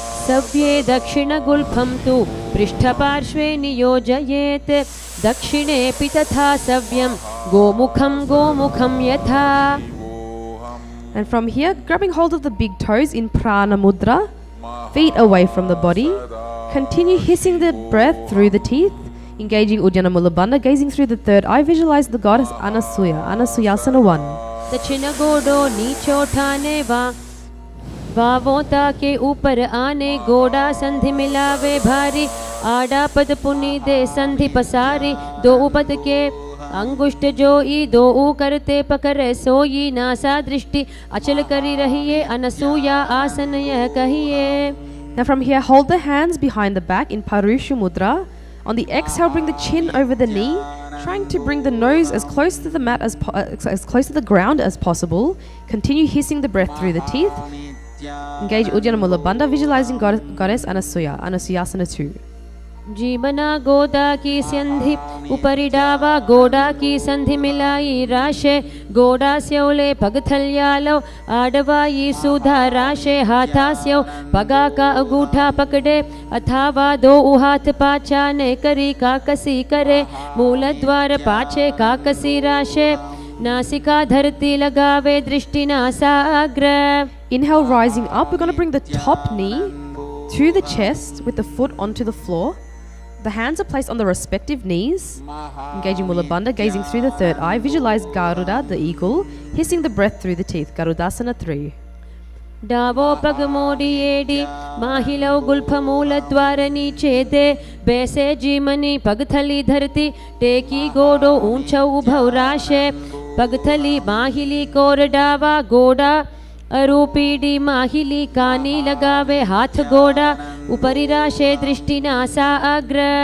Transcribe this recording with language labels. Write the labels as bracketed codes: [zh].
[sa] सव्ये दक्षिणगुल्फं तु पृष्ठपार्श्वे नियोजयेत् दक्षिणेऽपि तथा सव्यं गोमुखं यथा. [en] And from here, grabbing hold of the big toes in prana mudra, feet away from the body. Continue hissing the breath through the teeth, engaging Uddiyana Mula Bandha, gazing through the third eye. Visualize the goddess Anasuyasana 1. [raj] दक्षिणगोडो नीचोठाने वावोता के ऊपर आने गोड़ा संधि मिलावे भारी आड़ा पद पुनी दे संधि पसारी दो उपद के अंगुष्ठ जोई दो ऊ करते पकड़े सोई नासा दृष्टि अचल करी रहिए अनसूया आसन यह कहिए. [en] Now from here, hold the hands behind the back in Parushu Mudra. On the exhale, bring the chin over the knee, Trying to bring the nose as close to the mat as close to the ground as possible. Continue hissing the breath through the teeth. Engage Uddiyana Mula Bandha, visualizing goddess Anasuya, Anasuyasana 2. [raj] जीवना गोदा की संधि उपरि डावा गोडा की संधि मिलाई राशे गोडा स्योले पगथल्यालो आडवाई सुधा राशे हाथास्यो पगा का अंगूठा पकड़े अथावा दो हाथ पाचा ने करी काकसी करे मूल द्वार पाछे काकसी राशे नासिका धरती लगावे दृष्टि नासाग्र. [en] Inhale, rising up. We're going to bring the top knee to the chest with the foot onto the floor. The hands are placed on the respective knees. Engaging Mula Bandha, gazing through the third eye. Visualize Garuda, the eagle, hissing the breath through the teeth. Garudasana 3. [raj] Davos पग मोड़ी एडी माहिलो Gulf मूल द्वार नीचे दे बैसे जीमनी पगथली धरती टेकी गोडो ऊंचा उभव राशे पगथली माहिली कोर डावा गोडा अरूपीडी माहिली कानी लगावे हाथ गोडा उपरि राशे दृष्टि नासा अग्र.